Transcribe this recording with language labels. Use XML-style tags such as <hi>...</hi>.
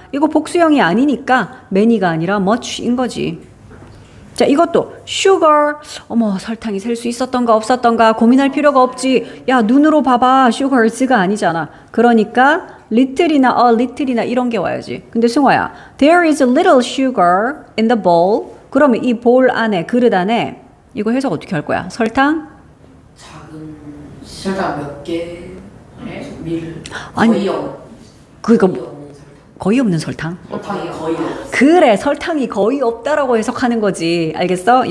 <ko>이거 복수형이 아니니까 many가 아니라 much인 거지. 자, 이것도 sugar. 설탕이 셀 수 있었던가 없었던가 고민할 필요가 없지. 야, 눈으로 봐봐. sugars가 아니잖아. 그러니까 little이나 little이나 이런 게 와야지. 근데 승화야,</ko> <en>there is a little sugar in the bowl.</en> <ko>그러면 이 볼 안에, 그릇 안에 이거 해석 어떻게 할 거야? 설탕? 작은 설탕 몇 개? 밀 아니, 그러니까 거의 없는 설탕? 설탕이 거의 없어. 그래, 설탕이 거의 없다라고 해석하는 거지. 알겠어?</ko>